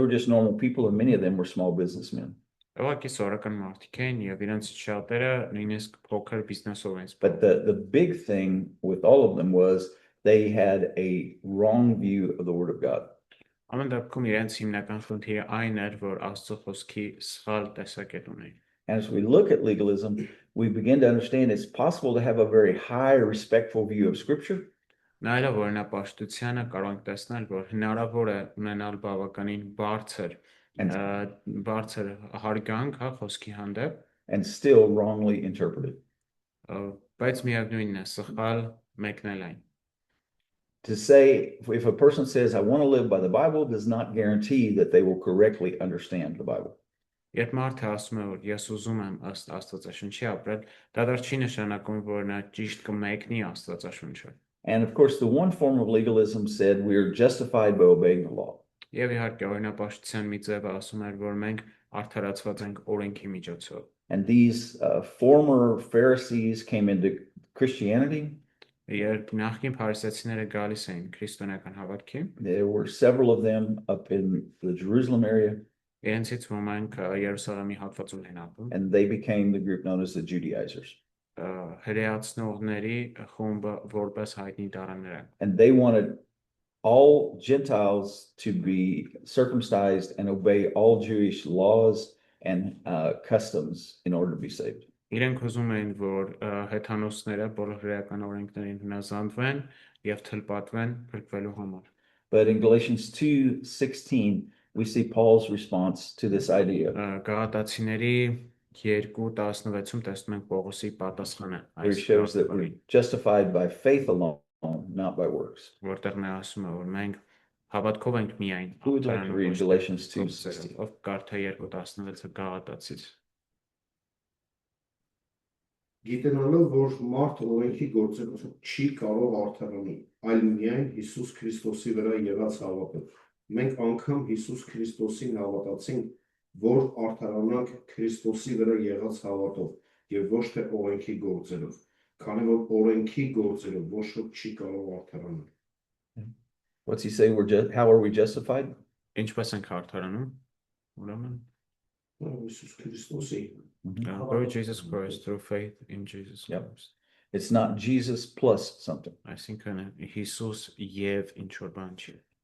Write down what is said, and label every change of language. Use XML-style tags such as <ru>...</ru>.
<en>They were just normal people, and many of them were small businessmen.</en> <hy>ուղղակի սովորական մարդիկ էին եւ իրենց շատերը նույնիսկ փոքր բիզնեսով էին</hy> <en>But</en> <hy>զբաղվում։</hy> <en>the big thing with all of them was they had a wrong view of the Word of God.</en> <hy>Ամեն դեպքում իրենց հիմնական խնդիրը այն էր, որ Աստծո խոսքի սխալ տեսակետ ունեին։</hy> <en>And as we look at legalism, we begin to understand it's possible to have a very high, respectful view of Scripture,</en> <hy>Նայելով օրինապաշտությանը կարող ենք տեսնել, որ հնարավոր է ունենալ բավականին բարձր հարգանք, հա, խոսքի հանդեպ,</hy> <en>and still wrongly interpret it.</en> <hy>բայց միևնույնն է սխալ մեկնել այն։</hy> <en>To say, if a person says, I want to live by the Bible, does not guarantee that they will correctly understand the Bible.</en> <hy>Երբ մարդը ասում է, որ ես ուզում եմ ըստ Աստվածաշնչի ապրել, դա դեռ չի նշանակում, որ նա ճիշտ կմեկնի Աստվածաշունչը։</hy> <en>And of course, the one form of legalism said we are justified by obeying the law.</en> <hy>Եվ իհարկե օրինապաշտության մի ձևը ասում էր, որ մենք արդարացված ենք օրենքի միջոցով։</hy> <en>And these former Pharisees came into Christianity.</en> <hy>Երբ նախկին փարիսեցիները գալիս էին քրիստոնեական հավատքի,</hy> <en>There were several of them up in the Jerusalem area,</en> <hy>իրենցից ոմանք Երուսաղեմի հատվածում են ապրում,</hy> <en>and they became the group known as the Judaizers.</en> <hy>հրեացնողների խումբը որպես հայտնի դառան նրանք։</hy> <en>And they wanted all Gentiles to be circumcised and obey all Jewish laws and customs in order to be saved.</en> <hy>Իրենք ուզում էին, որ հեթանոսները բոլոր հրեական օրենքներին հնազանդվեն եւ թլպատվեն փրկվելու համար։</hy> <en>But in Galatians 2:16, we see Paul's response to this idea.</en> <hy>Գաղատացիների 2:16-ում տեսնում ենք Պողոսի պատասխանը</hy> <en>Where he shows that we're justified by faith alone, not by works.</en> <hy>որտեղ նա ասում է, որ մենք հավատքով ենք միայն</hy> <en>Who would like to read Galatians 2:16?</en> <hy>ով կարդա 2:16-ը Գաղատացից։ Գիտենալով, որ մարդ օրենքի գործերով չի կարող արդարանի, այլ միայն Հիսուս Քրիստոսի վրա եղած հավատով։ Մենք անգամ Հիսուս Քրիստոսին հավատացինք, որ արդարանանք Քրիստոսի վրա եղած հավատով եւ ոչ թե օրենքի գործերով, քանի որ օրենքի գործերով ոչ ոք չի կարող արդարանալ։</hy> <en>What's he say? How are we justified?</en> <hy>Ինչպես ենք արդարանում։ Ուրեմն Հիսուս Քրիստոսի</hy> <en>Through Jesus Christ, through faith in Jesus Yep. Christ. It's not Jesus plus something.</en> <hy>Այսինքն Հիսուս եւ ինչ որ բան չի։</hy>